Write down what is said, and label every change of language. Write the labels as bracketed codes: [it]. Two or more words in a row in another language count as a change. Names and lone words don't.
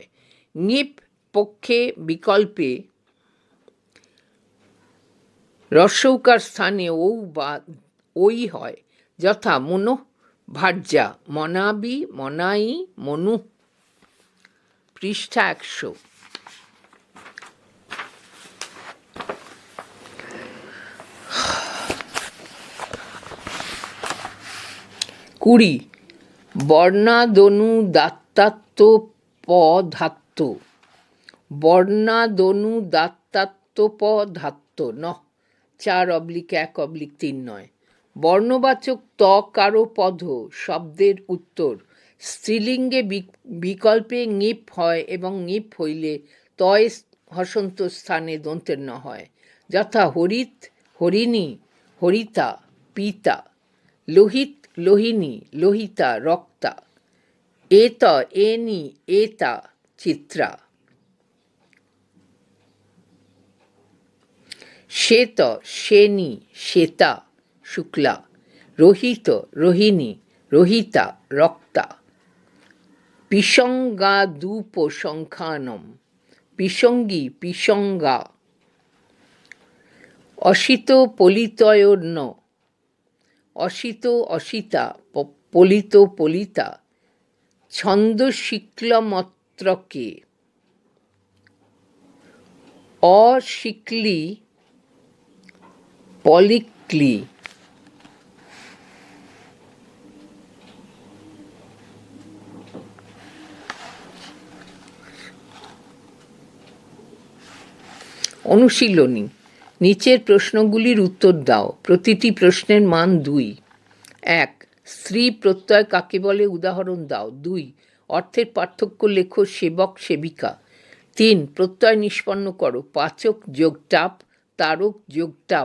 [bn] ঙিপ পক্ষে বিকল্পে রস্যৌকার স্থানে ঔ বা ওই হয়, যথা [sa] মনো ভার্যা, মনাবি, মনাই, মনু। [bn] পৃষ্ঠা 100। কুড়ি [sa] বর্ণাদনুদাত্তাত্ব পধাত্ত। বর্ণাদনুদাত্তাত্ব পধাত্ত [bn] 4/1/3 বর্ণবাচক ত কারো পদ শব্দের উত্তর স্ত্রীলিঙ্গে বিকল্পে ঙিপ হয় এবং ঙিপ হইলে তয় হসন্ত স্থানে দন্তের ন হয়, যথা হরিত, হরিণী, হরিতা, পিতা। [sa] লোহিত, লোহিনী, লোহিতা, রক্তা। এত, এনি, এতা, চিত্রা। শ্বেত, শ্বেনী, শ্বেতা, শুক্লা। রোহিত, রোহিণী, রোহিতা, রক্তা। পিশঙ্গাদুপসংখ্যানম, পিশঙ্গী, পিশঙ্গা। অসিত, পলিতয়োর্ন, অসিত, অসিতা, পলিত, পলিতা। ছন্দশিক্লমত্রকে, অশিক্লি, পলিক্লি। [bn] অনুশীলনী। নিচের প্রশ্নগুলির উত্তর দাও। প্রতিটি প্রশ্নের মান 2। 1 স্ত্রী প্রত্যয় কাকে বলে উদাহরণ দাও। 2 অর্থের পার্থক্য লেখো সেবক সেবিকা। 3 প্রত্যয় নিষ্পন্ন করো। পাচক যোগ টাপ, তারক যোগ টাপ।